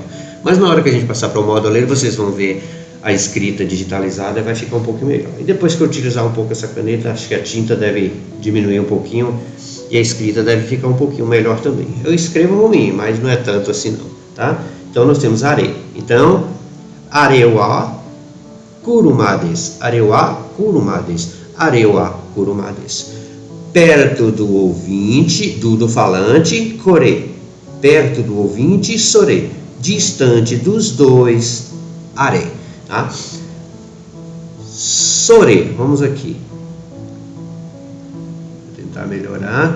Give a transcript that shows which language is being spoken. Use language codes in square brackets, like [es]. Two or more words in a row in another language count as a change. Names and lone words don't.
[pt] Mas na hora que a gente passar para o modo ler, vocês vão ver a escrita digitalizada, vai ficar um pouco melhor. E depois que eu utilizar um pouco essa caneta, acho que a tinta deve diminuir um pouquinho e a escrita deve ficar um pouquinho melhor também. Eu escrevo ruim, mas não é tanto assim não, tá? Então nós temos are. Então, [ja] あれは車です. あれは車です。あれは車です. [pt] Perto do ouvinte, do falante, kore. Perto do ouvinte, sore. Distante dos dois, are, tá? Sore, vamos aqui. Vou tentar melhorar.